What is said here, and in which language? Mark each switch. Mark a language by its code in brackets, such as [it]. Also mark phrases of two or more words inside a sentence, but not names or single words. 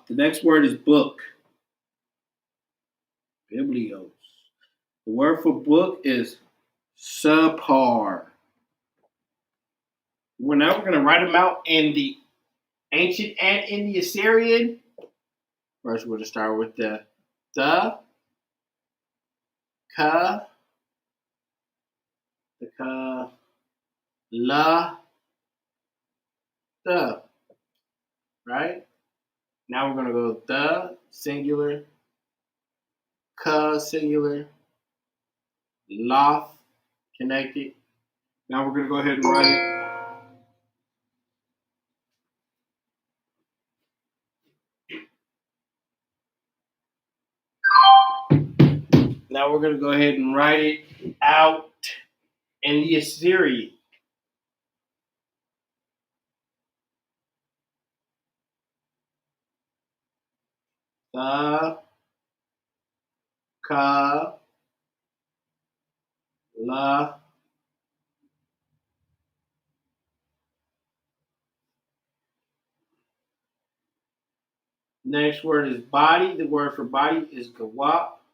[en] The next word is book. Biblios. The word for book is subpar. Now we're going to write them out in the ancient and in the Assyrian. First, we're going to start with the ka, la, the. Right? Now we're going to go the, singular, ka, singular, loth, connected. Now we're going to go ahead and write it. Now we're going to go ahead and write it out in the Assyrian. The, ka, la. Next word is body. The word for body is gawap.